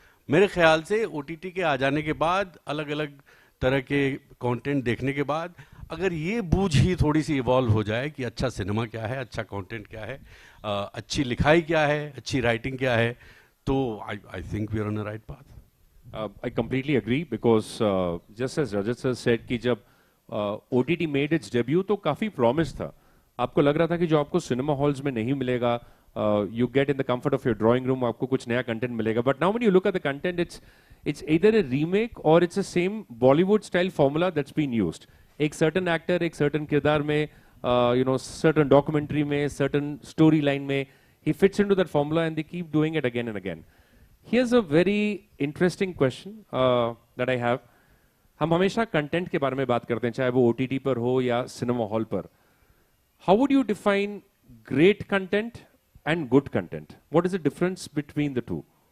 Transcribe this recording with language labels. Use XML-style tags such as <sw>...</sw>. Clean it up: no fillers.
<hi>मेरे ख्याल से OTT के आ जाने के बाद, अलग अलग तरह के कंटेंट देखने के बाद, अगर ये बूझ ही थोड़ी सी इवॉल्व हो जाए कि अच्छा सिनेमा क्या है, अच्छा कंटेंट क्या है, अच्छी लिखाई क्या है, अच्छी राइटिंग क्या है,</hi> <en>तो I think we are on the right path. I completely agree because just as Rajat sir said कि जब OTT made its debut</en> <hi>तो काफी promise था. आपको लग रहा था कि जो आपको सिनेमा हॉल्स में नहीं मिलेगा,</hi> <en>you get in the comfort of your drawing room,</en> <hi>आपको कुछ नया कंटेंट मिलेगा.</hi> <en>But now when you look at the content, it's either a remake or it's the same Bollywood style formula that's been used. एक certain actor, एक certain किरदार में, certain documentary में, certain storyline में, he fits into that formula and they keep doing it again and again. Here's a very interesting question that I have.</en> <hi>हम हमेशा content के बारे में बात करते हैं, चाहे वो OTT पर हो या सिनेमा हॉल पर.</hi> <en>How would you define great content and good content? What is the difference between the two?</en>